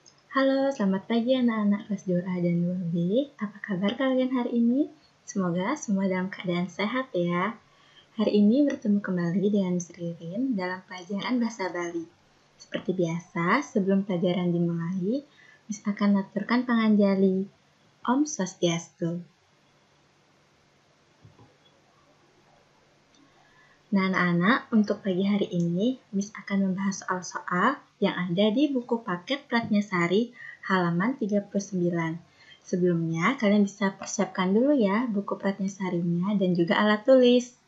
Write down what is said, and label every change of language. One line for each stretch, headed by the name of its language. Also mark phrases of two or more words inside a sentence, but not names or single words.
Indonesian: Halo, selamat pagi anak-anak kelas 2A dan 2B. Apa kabar kalian hari ini? Semoga semua dalam keadaan sehat ya. Hari ini bertemu kembali dengan Miss Ririn dalam pelajaran Bahasa Bali. Seperti biasa, sebelum pelajaran dimulai, Miss akan aturkan panganjali.
Balinese: Om Swastiastu.
Indonesian: Nah, anak-anak, untuk pagi hari ini, Miss akan membahas soal-soal yang ada di buku paket Pratnyasari halaman 39. Sebelumnya, kalian bisa persiapkan dulu ya buku Pratnyasarinya dan juga alat tulis.